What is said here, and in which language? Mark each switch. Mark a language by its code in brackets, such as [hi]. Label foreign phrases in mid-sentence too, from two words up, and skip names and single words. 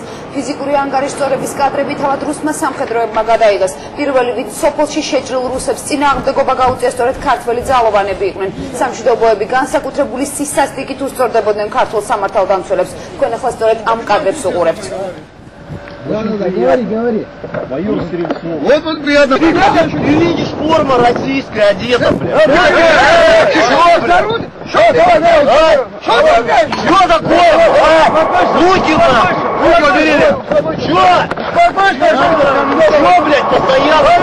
[ka] ფიზიკური ანგარიშწორების კადრები თავად რუსმა სამხედროებმა გადაიღეს. პირველი ვიდეო სოფელში შეჭრილ რუსებს წინააღმდეგობა გაუწია სწორედ ქართველი ძალოვანები იყვნენ. სამშვიდობოები განსაკუთრებული სისასტიკით უსწორდებოდნენ ქართულ სამართალდამცველებს. თქვენ ახლა სწორედ ამ кадрებს უყურებთ. [ru] Говори. Майор Стрельцов. Вот он приятно. Ты видишь, форма российская одета, блядь. Что такое? Руки нахуй! Руки убери! Что, блядь, постоял?